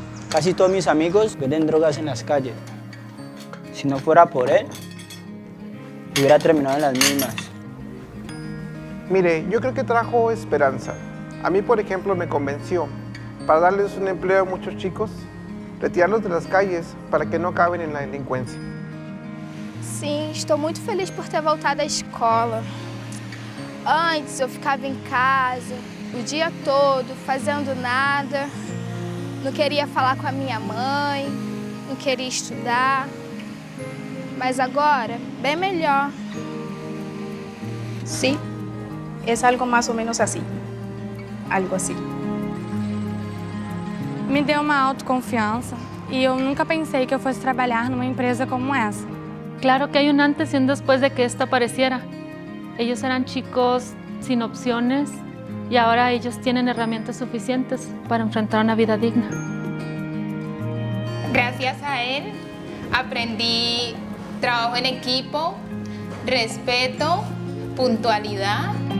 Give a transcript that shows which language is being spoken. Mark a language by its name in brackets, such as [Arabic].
[Spanish] Casi todos mis amigos venden drogas en las calles. Si no fuera por él, hubiera terminado en las mismas. Mire, yo creo que trajo esperanza. A mí, por ejemplo, me convenció para darles un empleo a muchos chicos, retirarlos de las calles para que no acaben en la delincuencia. [Portuguese] Sim, estou muito feliz por ter voltado à escola. Antes eu ficava em casa o dia todo, fazendo nada. Não queria falar com a minha mãe, não queria estudar. Mas agora, bem melhor. [Spanish] Sí, es algo más o menos así. Algo así. [Portuguese] Me deu uma autoconfiança e eu nunca pensei que eu fosse trabalhar numa empresa como essa. [Spanish] Claro que hay un antes y un después de que esto apareciera. Ellos eran chicos sin opciones y ahora ellos tienen herramientas suficientes para enfrentar una vida digna. Gracias a él aprendí trabajo en equipo, respeto, puntualidad.